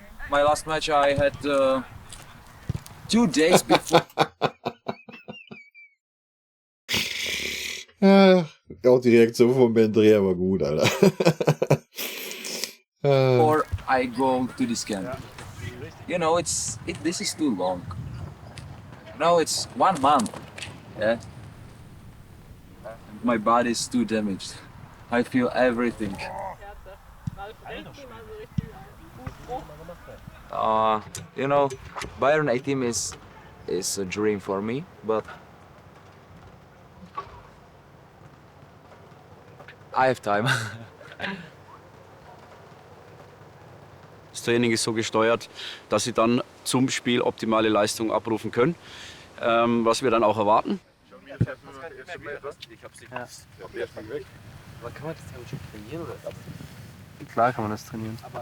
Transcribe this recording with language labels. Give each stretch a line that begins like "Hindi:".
English: My last match I had 2 days before.
German: Ja, auch die Reaktion von Ben Dreher war gut, Alter.
English: Before I go to this camp. You know, this is too long. Now it's 1 month. Yeah. My body is too damaged. I feel everything. You know, Bayern A team is a dream for me, but I have time.
German: Das Training ist so gesteuert, dass sie dann zum Spiel optimale Leistung abrufen können, was wir dann auch erwarten. Klar kann man das trainieren.